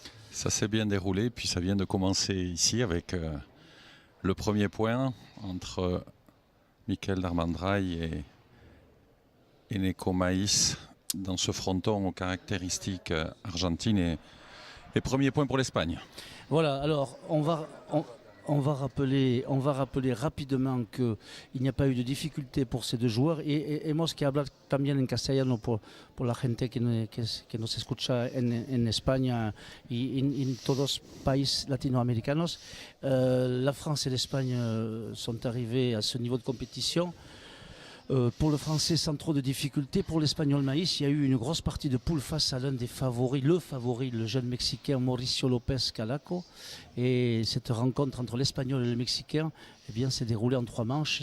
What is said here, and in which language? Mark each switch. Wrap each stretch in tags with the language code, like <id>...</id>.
<fr>Ça s'est bien déroulé, puis ça vient de commencer ici avec le premier point entre Michael Darmandraï et Neko Maïs dans ce fronton aux caractéristiques argentines et premier point pour l'Espagne. Voilà, alors on va rappeler rapidement qu'il n'y a pas eu de difficulté pour ces deux joueurs.</fr> <es>Y hemos que hablar también en castellano por la gente que nos escucha en España y en todos países latinoamericanos.</es> <fr>La France et l'Espagne sont arrivés à ce niveau de compétition. Pour le français sans trop de difficultés. Pour l'espagnol Maïs, il y a eu une grosse partie de poule face à l'un des favoris, le jeune mexicain Mauricio López Calaco. Et cette rencontre entre l'espagnol et le mexicain eh bien, s'est déroulée en 3 manches.</fr>